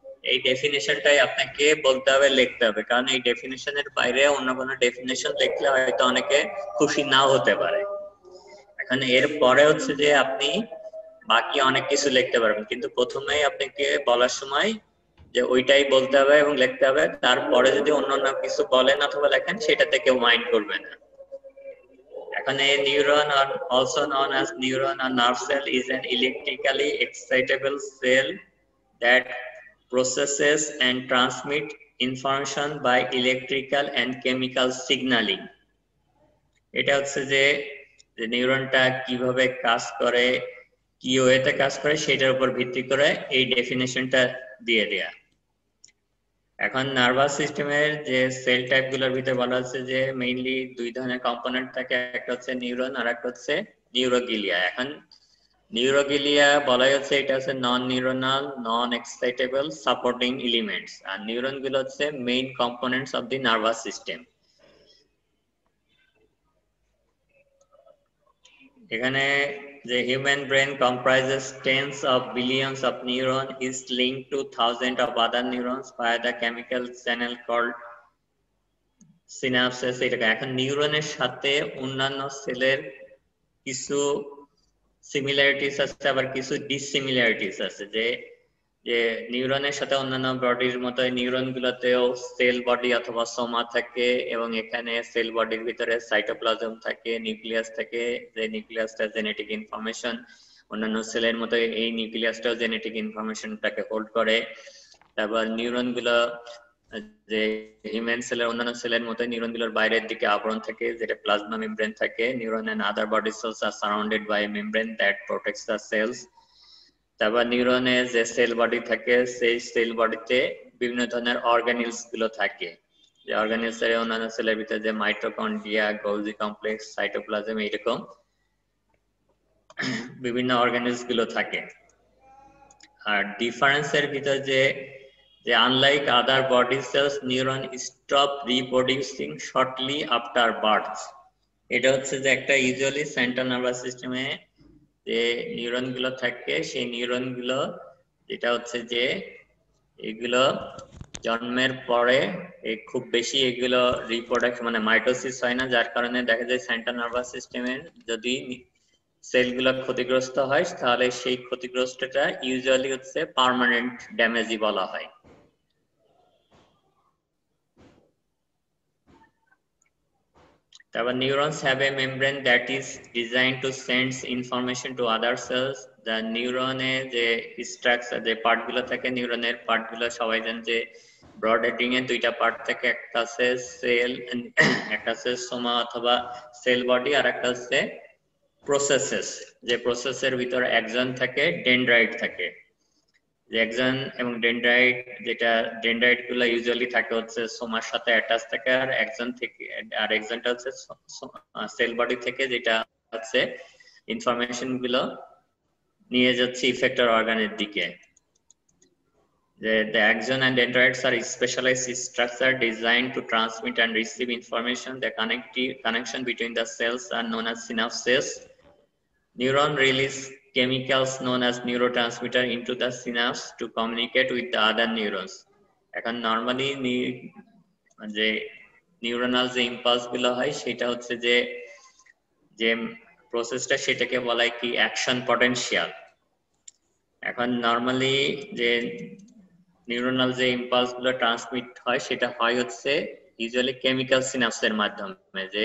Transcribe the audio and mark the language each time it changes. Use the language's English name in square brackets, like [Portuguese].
[Bangla] এই ডেফিনেশনটাই আপনাকে বলতে হবে, লিখতে হবে, কারণ এই ডেফিনেশনের বাইরে অন্য কোনো ডেফিনেশন লিখলে হয়তো অনেকে খুশি নাও হতে পারে। এখন এর পরে হচ্ছে যে আপনি বাকি অনেক কিছু লিখতে পারবেন, কিন্তু প্রথমেই আপনাকে বলার সময় যে ওইটাই বলতে হবে এবং লিখতে হবে। তারপরে যদি অন্য কিছু বলেন অথবা লেখেন সেটাতে কেউ মাইন্ড করবে না। এখন এই neuron [English] also known as neuron or nerve cell is an electrically excitable cell that processes and transmit information by electrical and chemical signaling. [Bangla] এটা হচ্ছে যে নিউরনটা কিভাবে কাজ করে, কি ওয়েতে কাজ করে সেটার উপর ভিত্তি করে এই ডেফিনেশনটা দিয়ে দেয়া। এখন নার্ভাস সিস্টেমের যে সেল টাইপ গুলোর ভিতরে বলা হচ্ছে যে মেইনলি দুই ধরনের কম্পোনেন্ট থাকে, একটা হচ্ছে নিউরন আর একটা হচ্ছে নিউরোগ্লিয়া। এখন নিউরোগ্লিয়া বলা হচ্ছে এটা হচ্ছে নন নিউরোনাল নন এক্সাইটেবল সাপোর্টিং এলিমেন্টস, আর নিউরন গুলো হচ্ছে main components of the nervous system. এখানে [English] the human brain comprises tens of billions of neurons is linked to thousands of other neurons via the chemical channel called synapses। [Bangla] এটা এখন নিউরনের সাথে অন্যান্য সেলের কিছু সিমিলারিটিস আছে, আবার কিছু ডিসিমিলারিটিস আছে। যে যে নিউরনের সাথে অন্যান্য বডির মতো নিউরন গুলোতেও সেল বডি অথবা সোমা থাকে, এবং এখানে সেল বডির ভিতরে সাইটোপ্লাজম থাকে, নিউক্লিয়াস থাকে, যে নিউক্লিয়াসটা জেনেটিক ইনফরমেশন অন্যান্য সেলের মতো এই নিউক্লিয়াসটাও জেনেটিক ইনফরমেশনটাকে হোল্ড করে। তারপর নিউরন গুলো যে হিউম্যান সেলের অন্যান্য সেলের মতো নিউরন গুলোর বাইরের দিকে আবরণ থাকে যেটা প্লাজমা মেমব্রেন থাকে। [English] Neuron and other body cells are surrounded by a membrane that protects the cells. [Bangla] তারপর নিউরনে যে সেল বডি থাকে সেই সেল বডিতে বিভিন্ন ধরনের অর্গানিলস গুলো থাকে, যে অর্গানিলস এর অন্যান্য সেলের ভিতরে যে মাইটোকন্ড্রিয়া, গোলজি কমপ্লেক্স, সাইটোপ্লাজম এরকম বিভিন্ন অর্গানিলস গুলো থাকে। আর ডিফারেন্সের ভিতর যে [English] unlike other body cells neuron stop reproducing shortly after birth। [Bangla] এটা হচ্ছে যে একটা ইউজুয়ালি সেন্ট্রাল নার্ভাস সিস্টেমে যে নিউরন গুলো থাকে সেই নিউরন গুলো যেটা হচ্ছে যে এগুলো জন্মের পরে খুব বেশি এগুলো রিপ্রোডাকশন মানে মাইটোসিস হয় না, যার কারণে দেখা যায় সেন্ট্রাল নার্ভাস সিস্টেমের যদি সেলগুলো ক্ষতিগ্রস্ত হয় তাহলে সেই ক্ষতিগ্রস্তটা ইউজুয়ালি হচ্ছে পার্মানেন্ট ড্যামেজই বলা হয়। তারপর [English] neurons have a membrane that is designed to send information to other cells। [Bangla] the নিউরনে যে স্ট্রাকচার যে পার্ট গুলো থাকে নিউরনের পার্ট গুলো সবাই জানেন যে ব্রড হেডিং এ দুইটা পার্ট থাকে, একটা আছে সেল একটা আছে সোমা অথবা সেল বডি, আর একটা হচ্ছে প্রসেসেস। যে প্রসেসের ভিতরে এক্সন থাকে, ডেনড্রাইট থাকে। এক্সন এবং ডেনড্রাইট যেটা ডেনড্রাইট গুলো ইউজুয়ালি থাকে হচ্ছে সোমার সাথে অ্যাটাচ থাকে, আর এক্সন থেকে আর এক্সনটা হচ্ছে সেল বডি থেকে যেটা হচ্ছে ইনফরমেশন গুলো নিয়ে যাচ্ছে ইফেক্টর অর্গানের দিকে। [English] The axon and dendrites are specialized structure designed to transmit and receive information. The connection between the cells are known as synapses. Neuron release chemicals known as neurotransmitter into the synapse to communicate with the other neurons. [Bangla] এখন normally যে neuronal যে impulse গুলো হয় সেটা হচ্ছে যে প্রসেসটা সেটাকে বলা হয় কি অ্যাকশন পটেনশিয়াল। এখন নরমালি যে নিউরনাল যে ইম্পালস গুলো ট্রান্সমিট হয় সেটা হয় হচ্ছে ইউজুয়ালি কেমিক্যাল সিনাপসের মাধ্যমে।